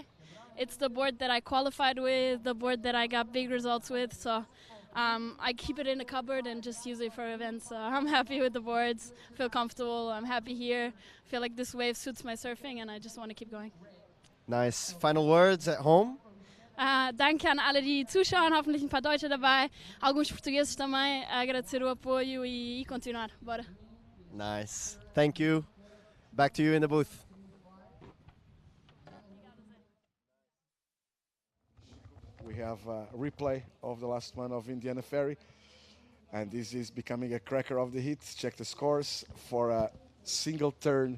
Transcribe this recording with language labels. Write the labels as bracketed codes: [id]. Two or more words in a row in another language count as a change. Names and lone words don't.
[en] It's the board that I qualified with, the board that I got big results with, so I keep it in the cupboard and just use it for events. I'm happy with the boards, feel comfortable, I'm happy here. I feel like this wave suits my surfing and I just want to keep going. Nice. Final words at home? [de] Danke an alle, die zuschauen, hoffentlich ein paar Deutsche dabei, [pt] alguns portugueses também, agradecer o apoio e continuar. Bora. [en] Nice. Thank you. Back to you in the booth. We have a replay of the last one of Indiana Ferry, and this is becoming a cracker of the heat. Check the scores for a single turn.